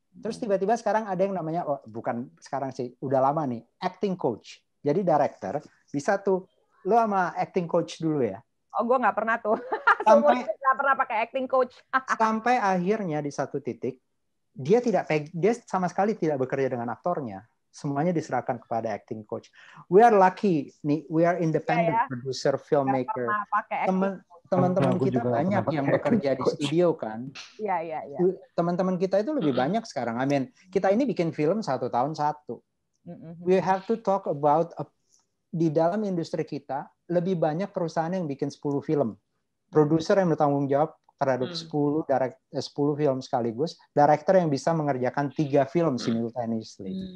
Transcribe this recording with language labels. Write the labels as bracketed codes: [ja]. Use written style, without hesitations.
[id] Terus tiba-tiba sekarang ada yang namanya, bukan sekarang sih, udah lama nih, acting coach. Jadi director bisa tuh, lo sama acting coach dulu ya. Oh, gue nggak pernah tuh. Nggak pernah pakai acting coach. Sampai akhirnya di satu titik dia sama sekali tidak bekerja dengan aktornya. Semuanya diserahkan kepada acting coach. [en] We are lucky nih, we are independent producer, filmmaker. [id] Teman-teman kita banyak yang bekerja di studio kan. Iya. Teman-teman kita itu lebih banyak sekarang. Kita ini bikin film 1 tahun 1. [en] We have to talk about [id] di dalam industri kita lebih banyak perusahaan yang bikin 10 film. Produser yang bertanggung jawab terhadap 10 film sekaligus, director yang bisa mengerjakan 3 film simultaneously.